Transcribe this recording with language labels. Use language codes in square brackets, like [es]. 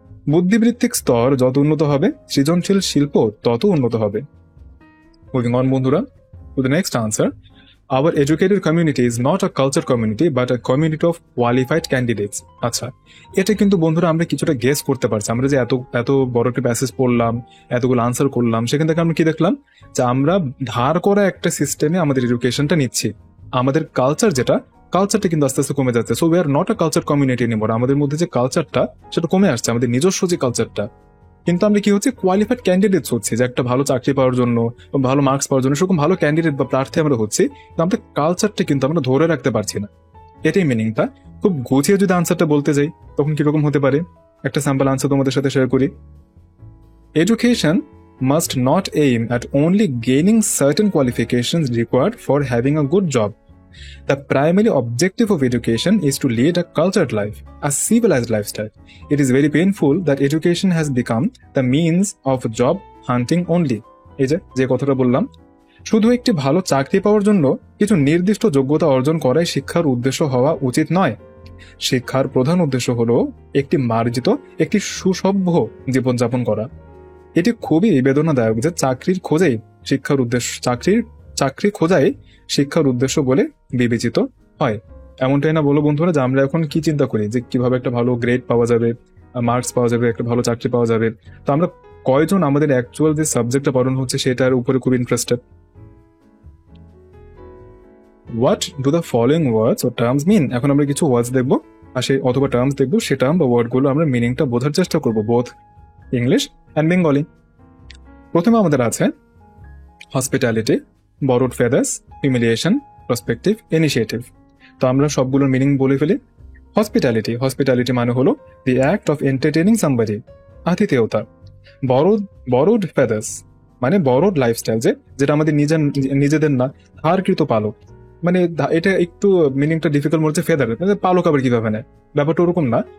[bn] বুদ্ধিবৃত্তিক স্তর যত উন্নত হবে, সৃজনশীল শিল্প তত উন্নত হবে। [en] Moving on বন্ধুরা, to the next answer. Our educated community is not a culture community but a community of qualified candidates. [bn] আচ্ছা, এটা কিন্তু বন্ধুরা আমরা কিছুটা গেস করতে পারছি। আমরা যে এত এত বড় একটা প্যাসেজ পড়লাম, এতগুলো আনসার করলাম, সেখান থেকে আমরা কি দেখলাম যে আমরা ধার করা একটা সিস্টেমে আমাদের এডুকেশনটা নিচ্ছি। আমাদের কালচারটা কিন্তু আস্তে আস্তে কমে যাচ্ছে। [en] So we are not a culture community anymore. [bn] আমাদের মধ্যে যে কালচারটা সেটা কমে আসছে, আমাদের নিজস্ব যে কালচারটা। কিন্তু আমরা কি হচ্ছে, কোয়ালিফাইড ক্যান্ডিডেটস হচ্ছে, যে একটা ভালো চাকরি পাওয়ার জন্য, ভালো মার্কস পাওয়ার জন্য সেরকম ভালো ক্যান্ডিডেট বা প্রার্থী আমরা হচ্ছি, কিন্তু আমাদের কালচারটা কিন্তু আমরা ধরে রাখতে পারছি না। এটাই মিনিংটা। খুব গুছিয়ে যদি আনসারটা বলতে যাই তখন কিরকম হতে পারে, একটা স্যাম্পল আনসার তোমাদের সাথে শেয়ার করি। [en] Education must not aim at only gaining certain qualifications required for having a good job. The primary objective of education is to lead a cultured life, a civilized lifestyle. It is very painful that education has become the means of job hunting only. [bn] এই যে কথাটা বললাম, শুধু একটি ভালো চাকরি পাওয়ার জন্য কিছু নির্দিষ্ট যোগ্যতা অর্জন করাই শিক্ষার উদ্দেশ্য হওয়া উচিত নয়। শিক্ষার প্রধান উদ্দেশ্য হলো একটি মার্জিত, একটি সুসভ্য জীবনযাপন করা। এটি খুবই বেদনাদায়ক যে চাকরির খোঁজেই শিক্ষার উদ্দেশ্য, চাকরি খোঁজাই শিক্ষার উদ্দেশ্য বলে বিবেচিত হয়। এমনটাই না বলো বন্ধুরা, যে আমরা এখন কি চিন্তা করি যে কিভাবে একটা ভালো গ্রেড পাওয়া যাবে, মার্কস পাওয়া যাবে, একটা ভালো চাকরি পাওয়া যাবে। তো আমরা কয়জন আমাদের অ্যাকচুয়াল যে সাবজেক্টটা পড়ানো হচ্ছে সেটার উপরে খুব interested. [en] What do the following words ও terms mean? [bn] এখন আমরা কিছু ওয়ার্ডস দেখবো আর অথবা টার্মস দেখবো, সে টার্ম বা ওয়ার্ডগুলো আমরা মিনিংটা বোঝার চেষ্টা করবো, [en] Both English and Bengali. [bn] প্রথমে আমাদের আছে hospitality, borrowed feathers, humiliation, prospective, initiative। তো আমরা সবগুলোর মিনিং বলে ফেলি। হসপিটালিটি মানে হলো [en] the act of entertaining somebody, [bn] আতিথেয়তা। borrowed feathers মানে borrowed লাইফস্টাইল, যেটা আমাদের নিজেদের না, ধারকৃত পালক। মানে এটা একটু মিনিংটা ডিফিকাল্ট মনে হচ্ছে। ফেদার পালক আবার কিভাবে নেয়, ব্যাপারটা ওরকম না।